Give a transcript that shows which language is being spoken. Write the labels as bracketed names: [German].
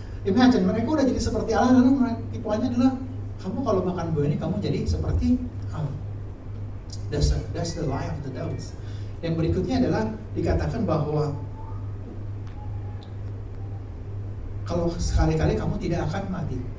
[Indonesian] Imagine mereka udah jadi seperti Allah, lalu tipuannya adalah kamu kalau makan buah ini kamu jadi seperti Allah. [English] That's the lie of the devils. [Indonesian] Yang berikutnya adalah dikatakan bahwa kalau sekali-kali kamu tidak akan mati.